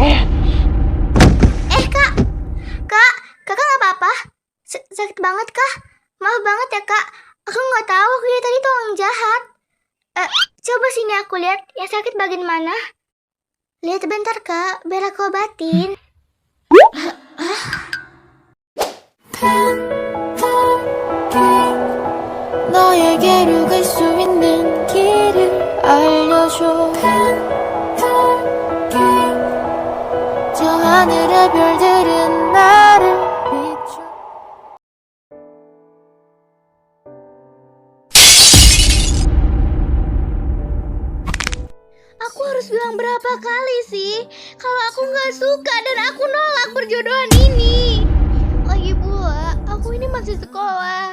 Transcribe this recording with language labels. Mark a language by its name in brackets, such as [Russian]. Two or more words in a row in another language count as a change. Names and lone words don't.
[Indonesian] Kakak nggak apa-apa? Sakit banget kah? Maaf banget ya Kak. Aku nggak tahu dia tadi tuh orang jahat. Coba sini aku lihat yang sakit bagian mana. Lihat bentar Kak, biar aku obatin. [Korean] 너에게로 갈 수 있는 길을 알려줘 살아줘 저 하늘의 별들은 나를 비춰 [Indonesian] Aku harus bilang berapa kali sih kalau aku nggak suka dan aku nolak perjodohan ini. Lagi pula, aku ini masih sekolah.